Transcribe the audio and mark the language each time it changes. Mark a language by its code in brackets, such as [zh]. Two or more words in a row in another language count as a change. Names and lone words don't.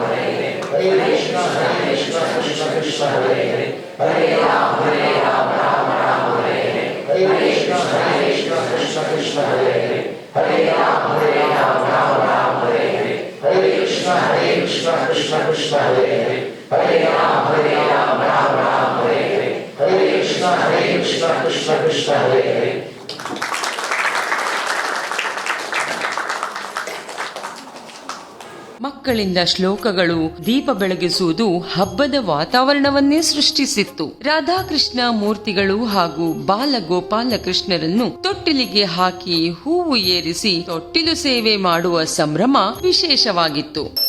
[sa] Hare Hare, Hare Krishna, Krishna Krishna, Hare Hare, Hare Rama, Rama Hare Hare, Hare Krishna, Krishna Krishna, Hare Hare, Hare Rama, Rama Hare Hare, Hare Krishna, Krishna Krishna, Hare Hare, Hare Rama, Rama Hare Hare, Hare Krishna, Krishna Krishna, Hare Hare. [kn] ಮಕ್ಕಳಿಂದ ಶ್ಲೋಕಗಳು ದೀಪ ಬೆಳಗಿಸುವುದು ಹಬ್ಬದ ವಾತಾವರಣವನ್ನೇ ಸೃಷ್ಟಿಸಿತ್ತು. ರಾಧಾಕೃಷ್ಣ ಮೂರ್ತಿಗಳು ಹಾಗೂ ಬಾಲಗೋಪಾಲ ಕೃಷ್ಣರನ್ನು ತೊಟ್ಟಿಲಿಗೆ ಹಾಕಿ ಹೂವು ಏರಿಸಿ ತೊಟ್ಟಿಲು ಸೇವೆ ಮಾಡುವ ಸಂಭ್ರಮ ವಿಶೇಷವಾಗಿತ್ತು.